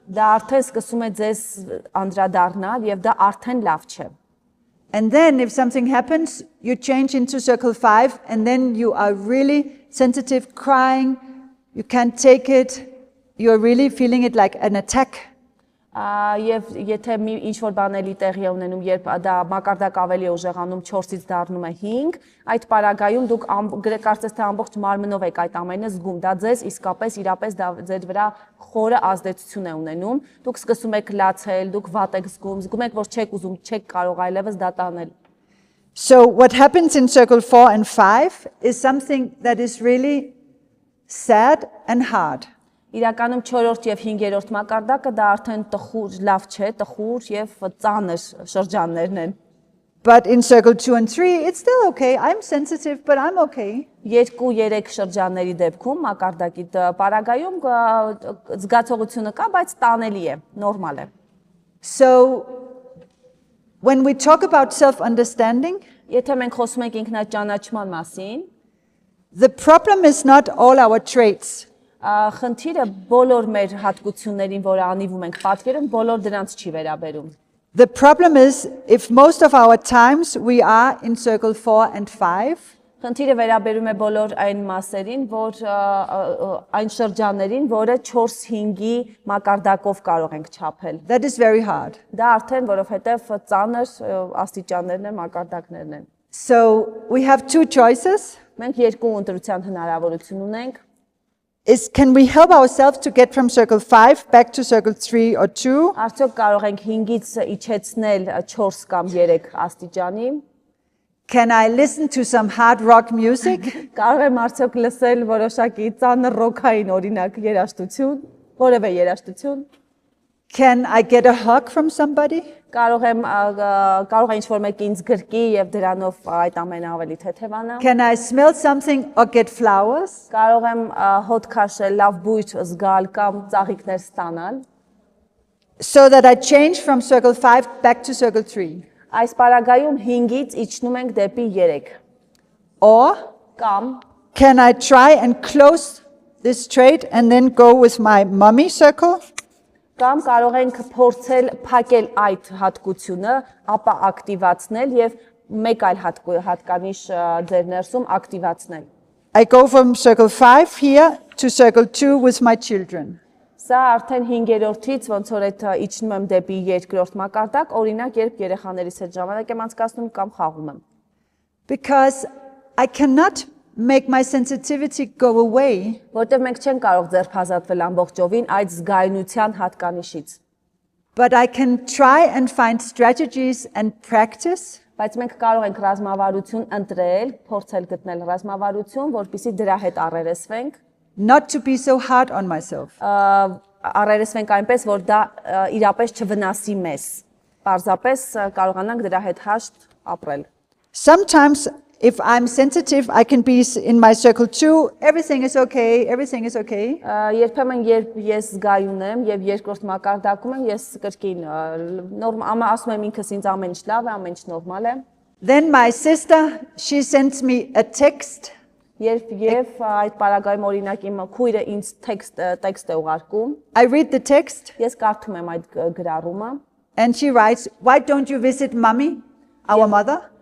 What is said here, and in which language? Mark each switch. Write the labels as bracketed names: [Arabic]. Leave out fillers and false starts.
[Armenian] դա արդեն սկսում է ձեզ անդրադառնալ եւ դա արդեն լավ չէ։ [English] And then if something happens, you change into circle 5 and then you are really sensitive, crying, you can't take it, you're really feeling it like an attack. [Armenian] Եվ եթե ինչ որ բան էլի տեղի է ունենում, երբ դա մակարդակ ավելի է ուժեղանում 4-ից դառնում է 5, այդ պարագայում դուք կարծես թե ամբողջ մարմնով եք այդ ամենը զգում, դա ձեզ իսկապես իրապես դա ձեր վրա խորը ազդեցություն է ունենում, դուք սկսում եք լացել, դուք վատ եք զգում եք, որ չեք ուզում, չեք կարող այլևս դա տանել։ [English] So what happens in circle 4 and 5 is something that is really sad and hard. [Armenian] Իրականում 4-րդ եւ 5-րդ մակարդակը դա արդեն տխուր, լավ չէ, տխուր եւ ծանր շրջաններն են։ [English] But in circle 2 and 3, it's still okay. I'm sensitive, but I'm okay. [Armenian] 2-3 շրջանների դեպքում մակարդակի պարագայում զգացողությունը կա, բայց տանելի է, նորմալ է։ [English] So when we talk about self-understanding, [Armenian] Եթե մենք խոսում ենք ինքնաճանաչման մասին, [English] the problem is not all our traits. [Armenian] խնդիրը բոլոր մեր հատկություններին, որը անիվում ենք պատկերում, բոլոր դրանց չի վերաբերում։ [English] The problem is if most of our times we are in circle 4 and 5, [Armenian] Խնդիրը վերաբերում է բոլոր այն մասերին, որ այն շրջաններին, որը 4-5-ի մակարդակով կարող ենք չափել։ [English] that is very hard. [Armenian] Դա արդեն որովհետև ծանր աստիճաններն են, մակարդակներն են։ [English] So we have two choices. [Armenian] Մենք երկու ընտրության հնարավորություն ունենք։ [English] Can we help ourselves to get from circle 5 back to circle 3 or 2? [Armenian] Արդյոք կարող ենք 5-ից իջեցնել 4 կամ 3 աստիճանի։ [English] Can I listen to some hard rock music? [Armenian] Կարող եմ արդյոք լսել որոշակի ծանր ռոքային օրինակ երաժշտություն, որևէ երաժշտություն։ [English] Can I get a hug from somebody? [Armenian] Կարող է ինչ-որ մեկ ինձ գրկի եւ դրանով այդ ամենը ավելի թեթևանա։ [English] Can I smell something or get flowers? [Armenian] Կարող եմ հոտ քաշել, լավ բույր զգալ կամ ծաղիկներ ստանալ։ [English] So that I change from circle 5 back to circle 3. [Armenian] Այս պարագայում 5-ից իջնում ենք դեպի 3։ [English] Or [Armenian] Կամ [English] can I try and close this trait and then go with my mummy circle? [Armenian] Կամ կարող ենք փորձել փակել այդ հատկությունը, ապա ակտիվացնել եւ մեկ այլ հատկանիշ ձեր ներսում ակտիվացնել։ [English] I go from circle 5 here to circle 2 with my children. [Armenian] Սա արդեն 5-րդից ոնց որ այդ իջնում եմ դեպի երկրորդ մակարդակ, օրինակ երբ երեխաներիս հետ ժամանակ եմ անցկացնում կամ խաղում եմ։ [English] Because I cannot make my sensitivity go away, [Armenian] Որտեւ մենք չենք կարող ձերբազատվել ամբողջովին այդ զգայունության հատկանիշից, [English] but I can try and find strategies and practice [Armenian] բայց մենք կարող ենք ռազմավարություն ընտրել, փորձել գտնել ռազմավարություն, որպեսզի դրա հետ առերեսվենք, [English] not to be so hard on myself. [Armenian] առերեսվենք այնպես, որ դա իրապես չվնասի մեզ։ Պարզապես կարողանանք դրա հետ հաշտ ապրել։ [English] Sometimes, if I'm sensitive, I can be in my circle 2, everything is okay, everything is okay. [Armenian] Երբեմն երբ ես զգայուն եմ եւ երկրորդ մակարդակում եմ, ես կրկին ասում եմ ինքս ինձ ամեն ինչ լավ է, ամեն ինչ նորմալ է։ [English] Then my sister, she sends me a text. [Armenian] Երբ այդ պարագայում օրինակ իմ քույրը ինձ տեքստ է ուղարկում, [English] I read the text [Armenian] ես կարդում եմ այդ գրառումը [English] and she writes, "Why don't you visit mommy, our mother?"